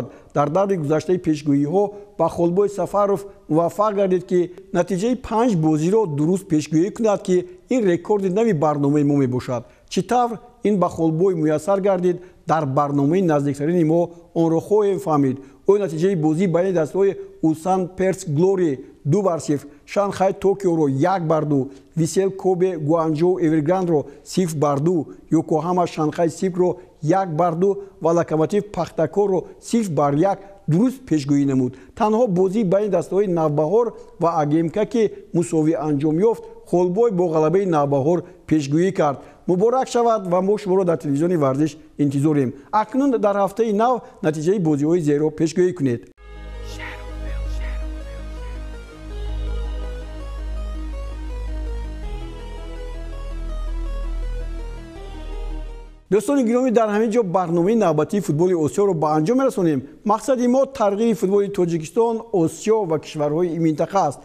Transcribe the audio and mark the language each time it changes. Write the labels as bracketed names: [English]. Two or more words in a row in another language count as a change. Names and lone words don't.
[Tajik] در دور گذشته پیشگویی‌ها با خلبای سفروف موفق گردید که نتیجه 5 بازی را درست پیشگویی کند که این رکورد نوی برنامه ما میباشد. چطور این با خلبای میسر گردید در برنامه نزدیکترین ما آن را خواهیم فهمید. او نتیجه بازی بین دسته‌های اولسان پرس گلوری 2-0, Шанхай Токиоро 1-2, Висел Кобе Гуанчжоу Эверграндро 0-2, Йокоҳама Шанхай Сипро 1-2 ва Локомотив Пахтакорро 0-1 дуруст пешгӯӣ намуд. Танҳо бозӣ байни дастаҳои Навбаҳор ва АГМК ки мусовӣ анҷом ёфт, Холбой бо ғалабаи Навбаҳор пешгӯӣ кард. Муборак шавад ва мо шуморо дар телевизиони варзиш интизорем. Акнун дар ҳафтаи нав натиҷаи бозиҳои зеро пешгӯӣ кунед. دوستان گرامی در همین جا برنامه نوبتی فوتبال آسیا رو به انجام می‌رسونیم. مقصد ما ترغیب فوتبال تاجیکستان، آسیا و کشورهای این منطقه است.